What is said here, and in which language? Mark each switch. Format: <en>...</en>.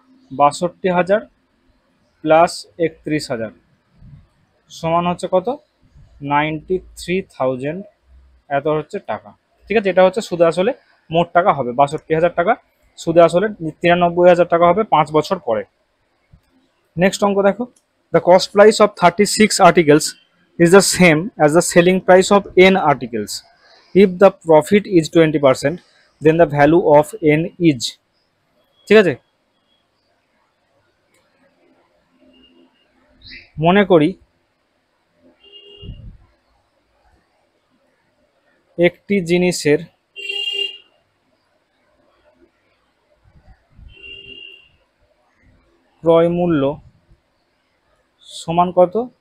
<bn>62,000 plus 31,000 সমান হচ্ছে কত? 93,000, এত হচ্ছে টাকা। ঠিক আছে, এটা হচ্ছে সুদে আসলে মোট টাকা হবে 62,000 টাকা, সুদে আসলে 93,000 টাকা হবে 5 বছর পরে। নেক্সট অঙ্ক দেখো,</bn> <en>The cost price of 36 articles is the same as the selling price of n articles. If the profit is 20%, then the value of n is।</en> <bn>ঠিক আছে, মনে করি একটি জিনিসের ক্রয় মূল্য সমান কত?</bn>